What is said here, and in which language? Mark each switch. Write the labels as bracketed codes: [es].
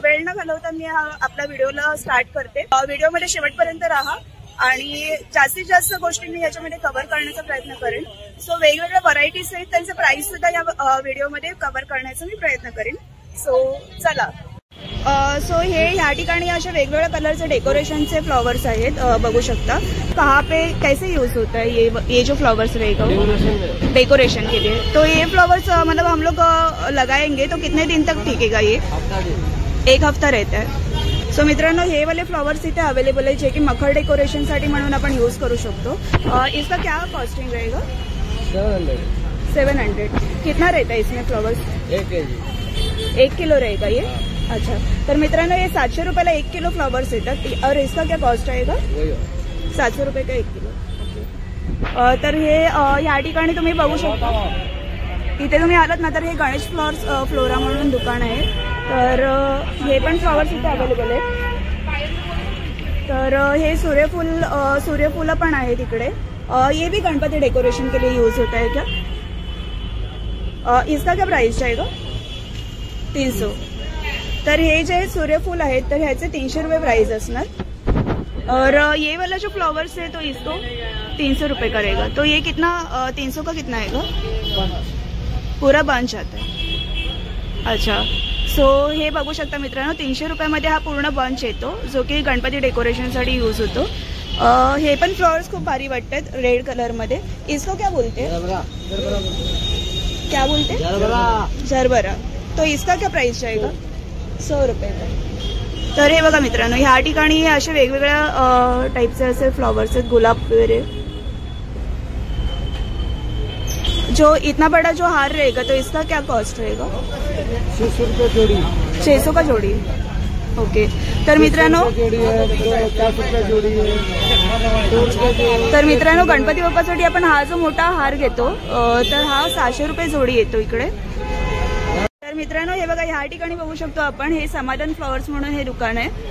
[mr] वेळ न घालवता मी आपल्या व्हिडिओला स्टार्ट करते। व्हिडिओमध्ये शेवटपर्यंत राहा आणि जास्तीत जास्त गोष्टी मी ह्याच्यामध्ये कव्हर करण्याचा प्रयत्न करेन। सो वेगवेगळ्या व्हरायटीज आहेत, त्यांचे प्राइस सुद्धा या व्हिडिओमध्ये कव्हर करण्याचा मी प्रयत्न करेन। सो चला। सो हे ह्या ठिकाणी अशा वेगवेगळ्या कलरचे डेकोरेशनचे फ्लावर्स आहेत। [hi] बघू शकता कहाँ पे कैसे यूज होता है ये जो फ्लावर्स रहेगा डेकोरेशन के लिए। तो ये फ्लावर्स मतलब हम लोग लगाएंगे तो कितने दिन तक टिकेगा? ये 1 हफ्ता रहता है। [mr] सो मित्रांनो हे वाले फ्लावर्स इथे अवेलेबल है जो कि मखर डेकोरेशन साठी म्हणून आपण यूज करू शकतो। [hi] इसका क्या कॉस्टिंग रहेगा? 700। कितना रहता है इसमें फ्लावर्स? 1 kg। 1 किलो रहेगा ये। [mr] अच्छा, तर मित्रांनो ये 700 रुपयाला 1 किलो फ्लावर्स येतात। [hi] और इसका क्या कॉस्ट आएगा? 700 रुपये का 1 किलो। [mr] तर हे ह्या ठिकाणी तुम्ही बघू शकता। इथे तुम्ही आलात ना तर हे गणेश फ्लोरा म्हणून दुकान आहे। तर हे पण फ्लावर्स इथे अवेलेबल आहेत। तर हे सूर्यफूल पण आहे तिकडे। [hi] ये भी गणपति डेकोरेशन के लिए यूज होता है क्या? इसका क्या प्राइस जाएगा? 300। [mr] तर हे जे सूर्यफूल आहेत तर ह्याचे 300 रुपये प्राइस असणार। [hi] और ये वाला जो फ्लावर्स है तो इसको 300 रुपये करेगा। तो ये कितना 300 का कितना आएगा? पूरा बंच आता है। [mr] अच्छा, सो हे बघू शकता मित्रांनो 300 रुपयामध्ये हा पूर्ण बंच येतो जो की गणपती डेकोरेशनसाठी यूज होतो। हे पण फ्लावर्स खूप भारी वाटतात रेड कलर मध्ये। [hi] इसको क्या बोलते? क्या बोलते? जरबरा। तो इसका क्या प्राइस जाएगा? 100 रुपये का। [mr] तर हे बघा मित्रांनो ह्या ठिकाणी असे वेगवेगळ्या टाईपचे असे फ्लावर्स आहेत, गुलाब वगैरे। [hi] जो इतना बड़ा जो हार रहेगा तो इसका क्या कॉस्ट रहेगा? 600 रुपये जोड़ी। 600 का जोड़ी। ओके। [mr] तर मित्रांनो गणपती बाप्पासाठी आपण हा जो मोठा हार घेतो तर हा 600 रुपये जोडी येतो इकडे। तर मित्रांनो हे बघा ह्या ठिकाणी बघू शकतो आपण हे समाधान फ्लावर्स म्हणून हे दुकान आहे।